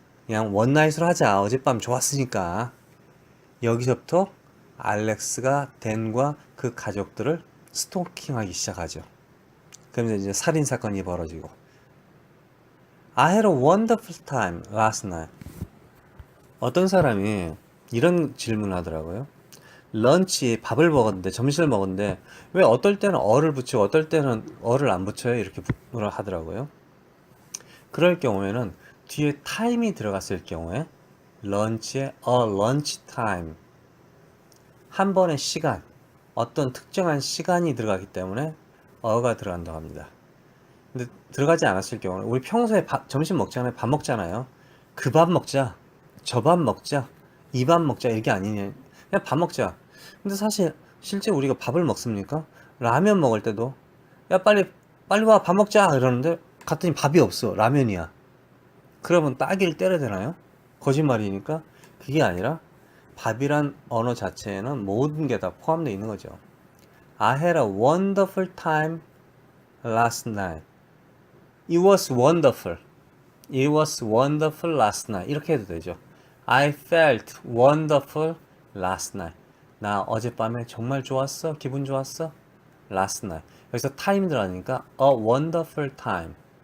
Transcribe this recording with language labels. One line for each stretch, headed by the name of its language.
Korean: 그냥 원나잇으로 하자. 어젯밤 좋았으니까. 여기서부터 알렉스가 댄과 그 가족들을 스토킹하기 시작하죠. 그러면서 이제 살인 사건이 벌어지고.
English: I had a wonderful time last night.
Korean: 어떤 사람이 이런 질문을 하더라고요. 런치 밥을 먹었는데 점심을 먹었는데 왜 어떨 때는 어를 붙이고 어떨 때는 어를 안 붙여요? 이렇게 물어 하더라고요. 그럴 경우에는 뒤에 타임이 들어갔을 경우에 런치에 a lunch time 한 번의 시간 어떤 특정한 시간이 들어가기 때문에 어가 들어간다고 합니다. 근데 들어가지 않았을 경우는 우리 평소에 점심 먹잖아요. 밥 먹잖아요. 그 밥 먹자. 저 밥 먹자. 이 밥 먹자. 이게 아니냐. 그냥 밥 먹자. 근데 사실 실제 우리가 밥을 먹습니까? 라면 먹을 때도 야 빨리 와 밥 먹자 이러는데 갔더니 밥이 없어. 라면이야. 그러면 따기를 때려야 되나요? 거짓말이니까 그게 아니라 밥이란 언어 자체에는 모든 게 다 포함되어 있는 거죠.
English: I had a wonderful time last night. It was wonderful. It was wonderful last night.
Korean: 이렇게 해도 되죠.
English: I felt wonderful last night.
Korean: 나 어젯밤에 정말 좋았어? 기분 좋았어?
English: Last night.
Korean: 여기서 time 들어가니까
English: a wonderful time.